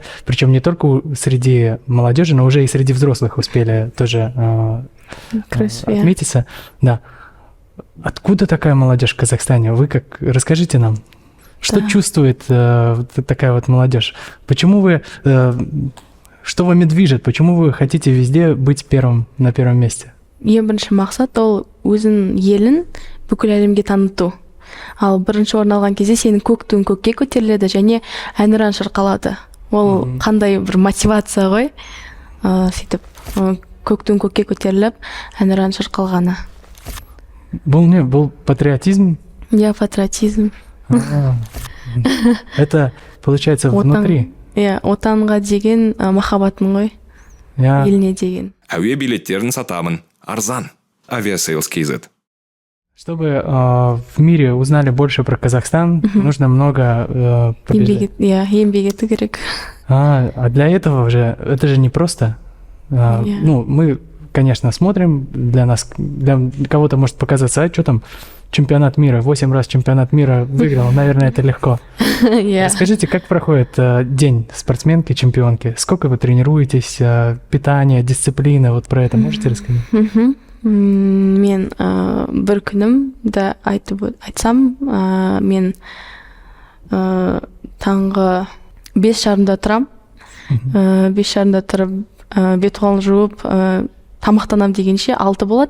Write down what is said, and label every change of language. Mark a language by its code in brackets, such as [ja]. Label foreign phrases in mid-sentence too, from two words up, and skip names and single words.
[ru] Причем не только среди молодежи, но уже и среди взрослых успели тоже отметиться. Да. Откуда такая молодежь в Казахстане? Вы расскажите нам, что чувствует такая вот молодежь? Почему вы... Что вами движет? Почему вы хотите везде быть на первом месте? [kk] Ең бірінші мақсат ол өзін елін бүкіл әлемге таныту. Ал бірінші орын алған кезде сенің көк туың көкке көтеріледі және әнұран шырқалады. Ол қандай бір мотивация ғой. Сөйтіп көк туың көкке көтеріліп әнұран шырқалғаны. Бұл не? Бұл патриотизм? Патриотизм. [ru] Это получается внутри. [kk] Отанға деген махаббатың ғой. Еліне деген. Әуе билеттерін сатамын. Арзан. Авиасейлс KZ. [ru] Чтобы в мире узнали больше про Казахстан, нужно много побеждать. [kk] Еңбек ету керек. [ru] А для этого же, это же не просто. Мы, конечно, смотрим, для кого-то может показаться, что там, чемпионат мира, 8 раз чемпионат мира выиграл, наверное, это легко. Скажите, как проходит день спортсменки, чемпионки? Сколько вы тренируетесь, питание, дисциплина, вот про это можете рассказать? [kk] Мен бір күнімді айтсам, мен таңғы 5:30 тұрам. 5:30 тұрып, бет-қолын жуып, тамақтанам дегенше 6 болады.